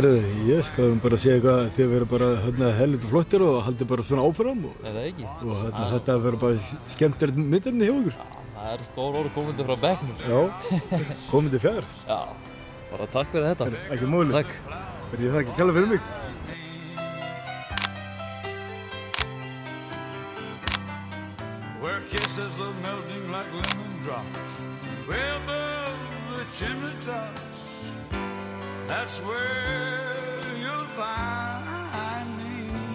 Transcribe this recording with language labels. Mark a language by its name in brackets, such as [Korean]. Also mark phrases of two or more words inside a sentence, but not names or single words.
[Icelandic] Herðu, ég skal bara segja eitthvað að þið verður bara hérna helviti flottir og haldið bara svona áfram. Er það ekki? Og þetta verður bara skemmtilegt myndefni hjá ykkur. Já, það er stór orð komandi frá bekknum. Já, komandi fjær. Já, bara takk fyrir þetta. Ekki máli. Takk. Ég þakka kærlega fyrir mig. [English] Where kisses are melting like lemon drops, way above the chimney tops. That's where you'll find me.